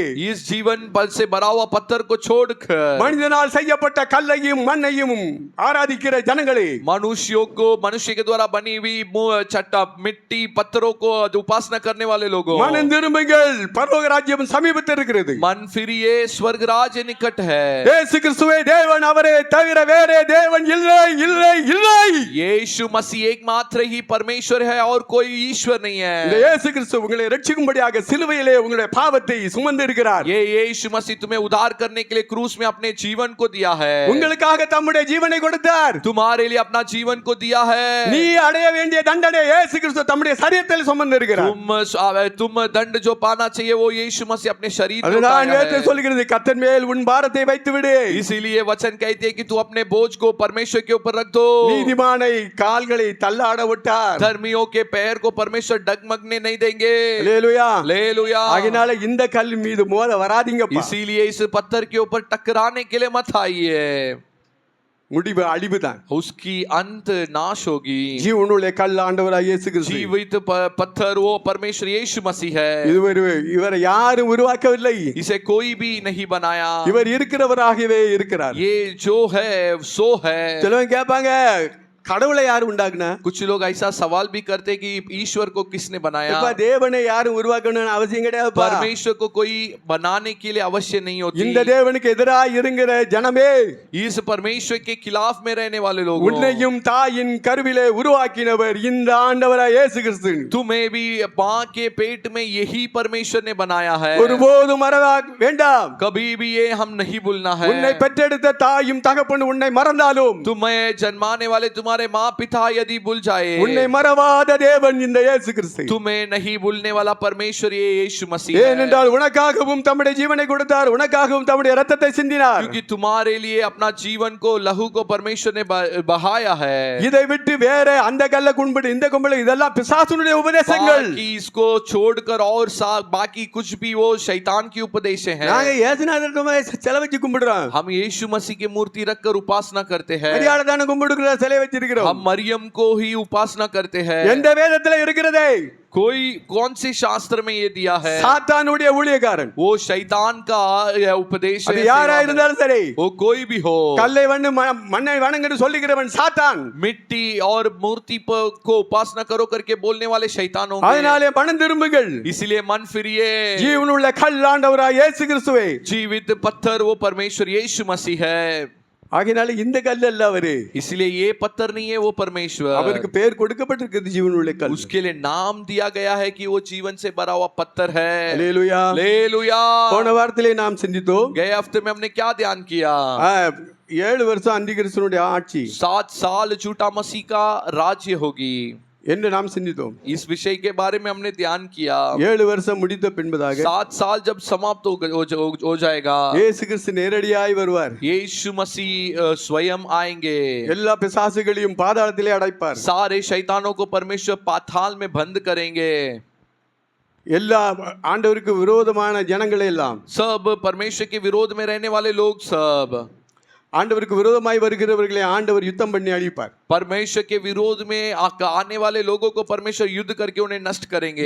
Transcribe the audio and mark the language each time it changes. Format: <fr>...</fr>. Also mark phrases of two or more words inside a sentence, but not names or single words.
<hi>इस जीवन पल से भरा हुआ पत्थर को छोड़कर</hi> <ta>மனிதனால் செய்யப்பட்ட கல்லையும் மண்ணையும் ஆராதிக்கிற ஜனங்களே,</ta> <hi>मनुष्यों को, मनुष्य के द्वारा बनी हुई चट्टा मिट्टी पत्थरों को उपासना करने वाले लोगों,</hi> <ta>மனம் திரும்புங்கள், பரலோக ராஜ்யம் சமீபத்தில் இருக்கிறது.</ta> <hi>मन फिरिए, स्वर्ग राज्य निकट है।</hi> <ta>இயேசு கிறிஸ்துவே தேவன், அவரே தவிர வேறே தேவன் இல்லை இல்லை இல்லை.</ta> <hi>यीशु मसीह एकमात्र ही परमेश्वर है और कोई ईश्वर नहीं</hi> <ta>இந்த</ta> <hi>है।</hi> <ta>இயேசு கிறிஸ்து உங்களை ரட்சிக்கும்படியாக சிலுவையிலே உங்களுடைய பாவத்தை சுமந்து இருக்கிறார்.</ta> <hi>ये यीशु मसीह तुम्हें उद्धार करने के लिए क्रूस में अपने जीवन को दिया है,</hi> <ta>உங்களுக்காக தம்முடைய ஜீவனை கொடுத்தார்.</ta> <hi>तुम्हारे लिए अपना जीवन को दिया है।</hi> <ta>நீ அடைய வேண்டிய தண்டனை இயேசு கிறிஸ்து தம்முடைய சரீரத்தில் சுமந்து இருக்கிறார்.</ta> <hi>तुम दंड जो पाना चाहिए वो यीशु मसीह अपने शरीर में</hi> <ta>அதுதான்</ta> <hi>उठाया</hi> <ta>வேதம்</ta> <hi>है।</hi> <ta>சொல்கிறது, கர்த்தர் மேல் உன் பாரத்தை வைத்து விடு.</ta> <hi>इसीलिए वचन कहते हैं कि तू अपने बोझ को परमेश्वर के ऊपर रख दो।</hi> <ta>நீதிமானை கால்களை தள்ளாட விட்டார்.</ta> <hi>धर्मियों के पैर को परमेश्वर डगमगने नहीं देंगे।</hi> <ta>அல்லேலூயா.</ta> <hi>हालेलुया।</hi> <ta>ஆகையால இந்த கல் மீது மோத வராதீங்கப்பா.</ta> <hi>इसीलिए इस पत्थर के ऊपर टकराने के लिए मत आइए,</hi> <ta>முடிவு அழிவுதான்.</ta> <hi>उसकी अंत नाश होगी।</hi> <ta>ஜீவனுள்ள கல் ஆண்டவராகிய இயேசு கிறிஸ்து.</ta> <hi>जीवित पत्थर वो परमेश्वर यीशु मसीह है।</hi> <ta>இவரை யாரும் உருவாக்கவில்லை,</ta> <hi>इसे कोई भी नहीं बनाया,</hi> <ta>இவர் இருக்கிறவராகவே இருக்கிறார்.</ta> <hi>ये जो है सो है।</hi> <ta>சிலவங்க கேட்பாங்க, கடவுளை யாரு உண்டாக்குனா?</ta> <hi>कुछ लोग ऐसा सवाल भी करते कि ईश्वर को किसने बनाया?</hi> <ta>இப்ப தேவனை யாரும் உருவாக்கணும்னு அவசியம் கிடையாதுப்பா.</ta> <hi>परमेश्वर को कोई बनाने के लिए अवश्य नहीं होती।</hi> <ta>இந்த தேவனுக்கு எதிராக இருங்கிற ஜனமே,</ta> <hi>इस परमेश्वर के खिलाफ में रहने वाले लोग,</hi> <ta>உன்னையும் தாயின் கருவிலே உருவாக்கினவர் இந்த ஆண்டவராகிய இயேசு கிறிஸ்து.</ta> <hi>तुम्हें भी मां के पेट में यही परमेश्वर ने बनाया है।</hi> <ta>ஒருபோதும் மறவா வேண்டாம்.</ta> <hi>कभी भी ये हम नहीं भूलना है।</hi> <ta>உன்னை பெற்றெடுத்த தாயும் தகப்பனும் உன்னை மறந்தாலும்,</ta> <hi>तुम्हें जन्माने वाले तुम्हारे माँ पिता यदि भूल जाए,</hi> <ta>உன்னை மறவாத தேவன் இந்த இயேசு கிறிஸ்து.</ta> <hi>तुम्हें नहीं भूलने वाला परमेश्वर ये यीशु मसीह है।</hi> <ta>ஏனென்றால் உனக்காகவும் தம்முடைய ஜீவனை கொடுத்தார், உனக்காகவும் தம்முடைய இரத்தத்தை சிந்தினார்.</ta> <hi>क्योंकि तुम्हारे लिए अपना जीवन को, लहू को परमेश्वर ने बहाया है।</hi> <ta>இதை விட்டு வேற அந்த கல்ல கும்பிடு இந்த கும்பிடு இதெல்லாம் பிசாசுனுடைய உபதேசங்கள்.</ta> <hi>बाकी इसको छोड़कर और बाकी कुछ भी वो शैतान की उपदेश है।</hi> <ta>நாங்க இயேசுநாதர் சிலை வச்சு கும்பிடுறோம்.</ta> <hi>हम यीशु मसीह की मूर्ति रखकर उपासना करते हैं।</hi> <ta>மரியாதை தான கும்பிடுகிற சிலை வச்சிருக்கிறோம்.</ta> <hi>हम मरियम को ही उपासना करते हैं।</hi> <ta>எந்த வேதத்துல இருக்கிறதே?</ta> <hi>कोई कौन से शास्त्र में ये दिया है?</hi> <ta>சாத்தானுடைய ஊழியக்காரன்,</ta> <hi>वो शैतान का उपदेश</hi> <ta>அது</ta> <hi>है।</hi> <ta>யாரா இருந்தாலும் சரி,</ta> <hi>वो कोई भी हो,</hi> <ta>கல்லை வண்ணு மண்ணை வணங்குன்னு சொல்லுகிறவன் சாத்தான்.</ta> <hi>मिट्टी और मूर्ति को उपासना करो करके बोलने वाले शैतान होंगे।</hi> <ta>அதனாலே மனம் திரும்புங்கள்.</ta> <hi>इसलिए मन फिरिए।</hi> <ta>ஜீவனுள்ள கல் ஆண்டவராகிய இயேசு கிறிஸ்துவே.</ta> <hi>जीवित पत्थर वो परमेश्वर यीशु मसीह है।</hi> <ta>ஆகையால இந்த கல் அல்ல அவரு,</ta> <hi>इसलिए ये पत्थर नहीं है, वो परमेश्वर।</hi> <ta>அவருக்கு பேர் கொடுக்கப்பட்டிருக்கிறது ஜீவனுள்ள கல்.</ta> <hi>उसके लिए नाम दिया गया है कि वो जीवन से भरा हुआ पत्थर है।</hi> <ta>அல்லேலூயா.</ta> <hi>हालेलुया।</hi> <ta>போன வாரத்திலே நாம் சிந்தித்தோம்,</ta> <hi>गए हफ्ते में हमने क्या ध्यान किया?</hi> <ta>7 வருஷம் அந்திகிறிஸ்துனுடைய ஆட்சி</ta> <hi>7 साल झूठा मसीह का राज्य होगी।</hi> <ta>என்று நாம் சிந்தித்தோம்.</ta> <hi>इस विषय के बारे में हमने ध्यान किया।</hi> <ta>7 வருஷம் முடித்த பின்பதாக</ta> <hi>7 साल जब समाप्त हो जाएगा,</hi> <ta>இயேசு கிறிஸ்து நேரடியாய் வருவார்.</ta> <hi>यीशु मसीह स्वयं आएंगे,</hi> <ta>எல்லா பிசாசுகளையும் பாதாளத்திலே அடைப்பார்.</ta> <hi>सारे शैतानों को परमेश्वर पाताल में बंद करेंगे।</hi> <ta>எல்லா ஆண்டவருக்கு விரோதமான ஜனங்களை எல்லாம்,</ta> <hi>सब परमेश्वर के विरोध में रहने वाले लोग, सब</hi> <ta>ஆண்டவருக்கு விரோதமாய் வருகிறவர்களை ஆண்டவர் யுத்தம் பண்ணி அழிப்பார்.</ta> <hi>परमेश्वर के विरोध में आने वाले लोगों को परमेश्वर युद्ध करके उन्हें नष्ट करेंगे।</hi>